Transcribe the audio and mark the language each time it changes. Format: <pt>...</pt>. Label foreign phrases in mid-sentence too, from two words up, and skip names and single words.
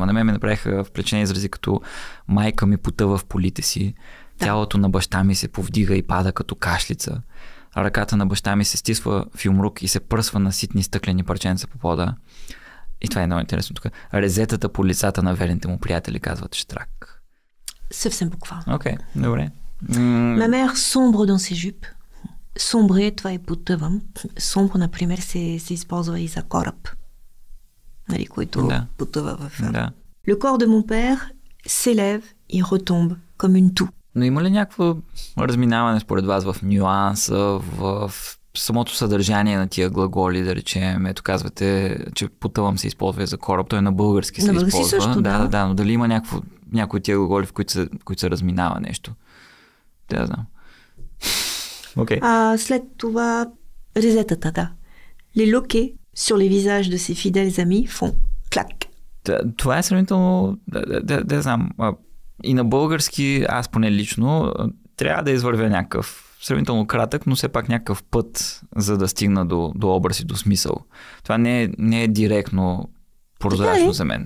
<bg>На мен ме направиха вплечени изрази като майка ми потъва в полите си, тялото на баща ми се повдига и пада като кашлица, ръката на баща ми се стисва в юмрук и се пръсва на ситни стъклени парченца по пода. И това е много интересно тук. Резетата по лицата на верните му приятели, казват Штрак. Съвсем буквално. Окей, добре.</bg> <fr>Ma mère sombre dans ses jupes. Sombre,</fr> <bg>това е потъвам. Sombre, например, се използва и за кораб. Нали, който потъва в... Да.</bg> <fr>Le corps de mon père s'élève et retombe comme une toux.</fr> <bg>Но има ли някакво разминаване според вас в нюанса, в самото съдържание на тия глаголи, да речем, ето казвате, че потъвам се използва за кораб, той на български се използва. Също, да, но дали има някои от тия глаголи, в които се разминава нещо? Да, знам. Okay. След това резетата, да.</bg> <fr>Les loquets sur les visages de ses fidèles amis font clac.</fr> <bg>Това е сравнително, да знам, и на български, аз поне лично, трябва да извървя някакъв сравнително кратък, но все пак някакъв път, за да стигна до образ и до смисъл. Това не е директно прозрачно за мен.</bg>